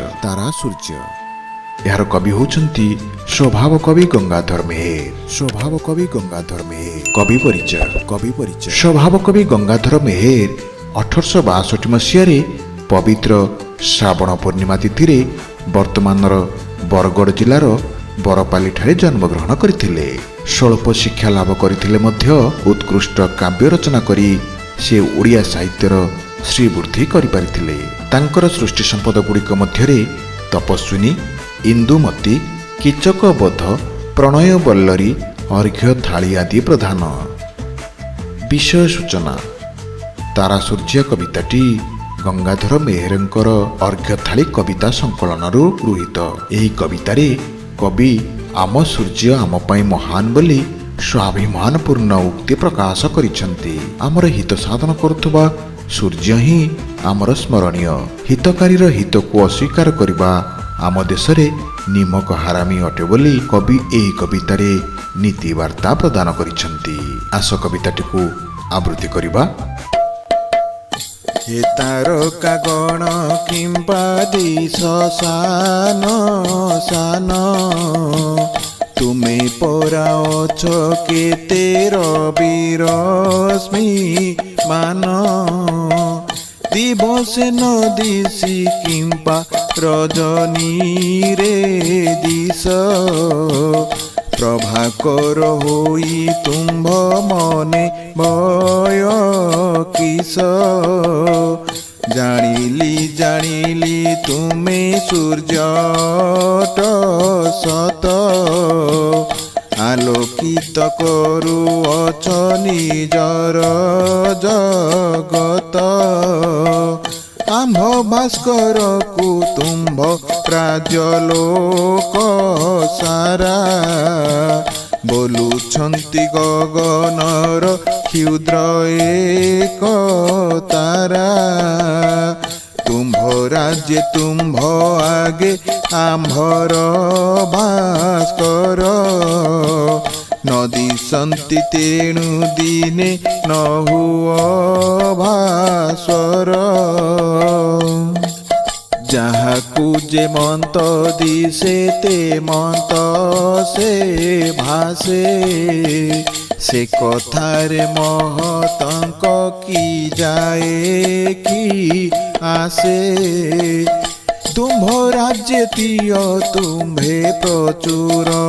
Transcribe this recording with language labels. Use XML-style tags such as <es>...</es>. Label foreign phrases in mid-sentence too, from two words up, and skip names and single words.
<or>ତାରା ସୂର୍ଯ୍ୟ ଯାର କବି ହୋଉଛନ୍ତି ସ୍ୱଭାବ କବି ଗଙ୍ଗାଧର ମେହେର। ସ୍ୱଭାବ କବି ଗଙ୍ଗାଧର ମେହେର। କବି ପରିଚୟ ସ୍ୱଭାବ କବି ଗଙ୍ଗାଧର ମେହେର 1862 ମସୀହ ପବିତ୍ର ଶ୍ରାବଣ ପୂର୍ଣ୍ଣିମା ତିଥି ବର୍ତ୍ତମାନର ବରଗଡ଼ ଜିଲ୍ଲାର ବରପାଲି ଠାରେ ଜନ୍ମଗ୍ରହଣ କରିଥିଲେ। ସ୍ୱଳ୍ପ ଶିକ୍ଷା ଲାଭ କରିଥିଲେ ମଧ୍ୟ ଉତ୍କୃଷ୍ଟ କାବ୍ୟ ରଚନା କରି ସେ ଓଡ଼ିଆ ସାହିତ୍ୟର ଶ୍ରୀବୃଦ୍ଧି କରି ପାରିଥିଲେ। ତାଙ୍କର ସୃଷ୍ଟି ସମ୍ପଦ ଗୁଡ଼ିକ ମଧ୍ୟରେ ତପସ୍ୱିନୀ, ଇନ୍ଦୁମତୀ, କୀଚକ ବଧ, ପ୍ରଣୟ ବଲ୍ଲରୀ, ଅର୍ଘ୍ୟ ଥାଳି ଆଦି ପ୍ରଧାନ। ବିଷୟ ସୂଚନା। ତାରା ସୂର୍ଯ୍ୟ କବିତାଟି ଗଙ୍ଗାଧର ମେହେରଙ୍କର ଅର୍ଘ୍ୟ ଥାଳି କବିତା ସଂକଳନରୁ ଗୃହୀତ। ଏହି କବିତାରେ କବି ଆମ ସୂର୍ଯ୍ୟ ଆମ ପାଇଁ ମହାନ ବୋଲି ସ୍ୱାଭିମାନପୂର୍ଣ୍ଣ ଉକ୍ତି ପ୍ରକାଶ କରିଛନ୍ତି। ଆମର ହିତ ସାଧନ କରୁଥିବା ସୂର୍ଯ୍ୟ ହିଁ ଆମର ସ୍ମରଣୀୟ। ହିତକାରୀର ହିତ କୁ ଅସ୍ୱୀକାର କରିବା ଆମ ଦେଶରେ ନିମକ ହାରାମୀ ଅଟେ ବୋଲି କବି ଏହି କବିତାରେ ନୀତି ବାର୍ତ୍ତା ପ୍ରଦାନ କରିଛନ୍ତି। ଆସ କବିତାଟିକୁ ଆବୃତ୍ତି କରିବା। ହେ ତାରକା ଗଣ କିମ୍ବା ଦିଶ ସାନ ସାନ ତୁମେ ପରା ଅଛ କେତେ ରବି ରଶ୍ମି ମାନ ଦିବସେ ନ ଦିଶି କିମ୍ବା ରଜନୀ ରେ ଦିଶ ପ୍ରଭାକର ହୋଇ ତୁମ୍ଭ ମନେ ଭୟ କିସ ଜାଣିଲି ତୁମେ ସୂର୍ଯ୍ୟଟ ସତ ଆଲୋକିତ କରୁ ଅଛ ନିଜର ଜଗତ ଆମ୍ଭ ଭାସ୍କର କୁ ତୁମ୍ଭ ପ୍ରାଜଲୋକ ସାରା ବୋଲୁଛନ୍ତି ଗଗନର କ୍ଷୁଦ୍ର ଏକ ତାରା ତୁମ୍ଭ ରାଜ୍ୟ ତୁମ୍ଭ ଆଗେ ଆମ୍ଭର ଭାସ୍କର ନଦୀ ସନ୍ତି ତେଣୁ ଦିନେ ନ ହୁଅ ଭାସ୍ୱର ଯାହାକୁ ଯେ ମନ୍ତ ଦିଶେ ତେ ମନ୍ତ ସେ ଭାସେ ସେ କଥାରେ ମହତଙ୍କ କି ଯାଏ କି ଆସେ ତୁମ୍ଭ ରାଜ୍ୟ ତୀୟ ତୁମ୍ଭେ ପ୍ରଚୁର</or>